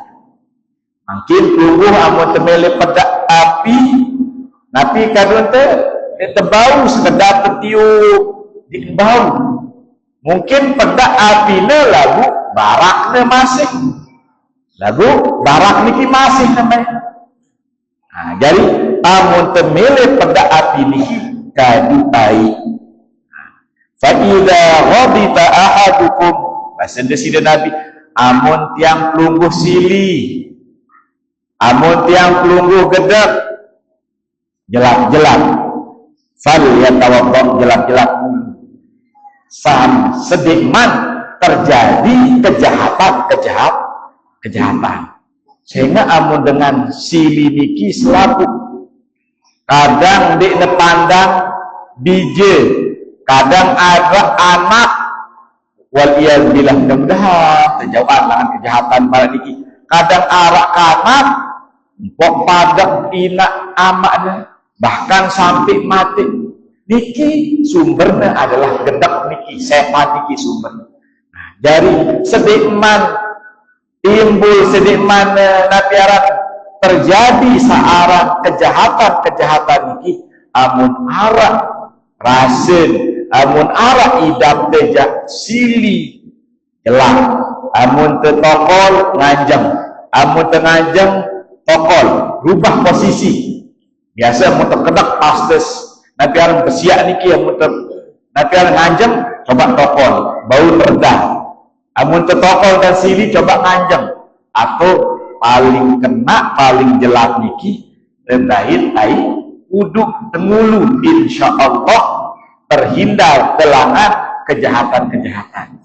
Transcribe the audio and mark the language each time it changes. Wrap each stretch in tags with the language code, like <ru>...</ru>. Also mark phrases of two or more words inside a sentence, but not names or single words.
<sas>Mungkin tunggu amun temele pedak api, napi kadun tebau sekedar tertiup di bau. Mungkin pedak apine lagu baraknya masih, lagu barak niki masih namanya. Nah, jadi amun temele pedak api niki kadu tai.</sas> <ar>فإذا غضب أحدكم,</ar> <sas>bahasa desida Nabi, amun tiang pelungguh sili, amun tiang pelungguh gedap, jelak-jelak,</sas> <ar>فليتوضأ,</ar> <sas>jelak-jelak sam sedikman terjadi kejahatan. Sehingga amun dengan sili niki selaku kadang di pandang bije, kadang ada anak, waliyadillah, mudah-mudahan terjauhan dengan kejahatan pada niki. Kadang arak kanak pok padak inak amaknya, bahkan sampai mati. Niki sumbernya adalah gedek niki, setan niki sumbernya. Nah, dari sedikman timbul sedikman napiarat terjadi searah kejahatan niki, amun arak rasen, amun arak idam tejak sili jelak, amun tetokol nganjeng, amun tenganjeng tokol, rubah posisi. Biasa amun terkedak pastes napiaran besiak niki, amun napiaran nganjeng coba tokol, bau meredah. Amun tetokol dan sili coba nganjeng, atau paling kena paling jelak niki rendahin tai uduk tengulu,</sas> <ar>إن شاء الله</ar> <sas>terhindar telangan kejahatan.</sas>